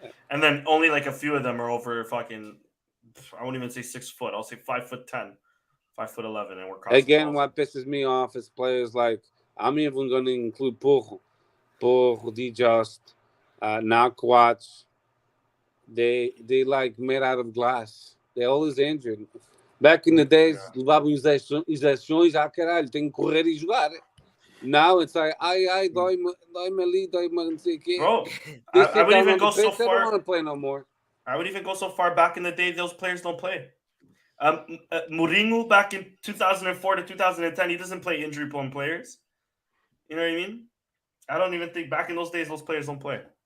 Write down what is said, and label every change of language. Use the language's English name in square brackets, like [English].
[English] And then only, like, a few of them are over fucking, I won't even say 6 foot. I'll say 5'10", 5'11", and we're crossing. Again, what pisses me off is players like, I'm even going to include Porro, Just, Nakwatch. They like made out of glass. They're always injured. Back in the days, [Portuguese] levavam injeções, caralho, tem que correr e jogar. [English] Now it's like, [Portuguese] dói-me ali, dói-me não sei o quê. [English] Bro, I would even go so far. They don't want to play no more. I would even go so far back in the day, those players don't play. Mourinho back in 2004 to 2010, he doesn't play injury-prone players. You know what I mean? I don't even think back in those days, those players don't play.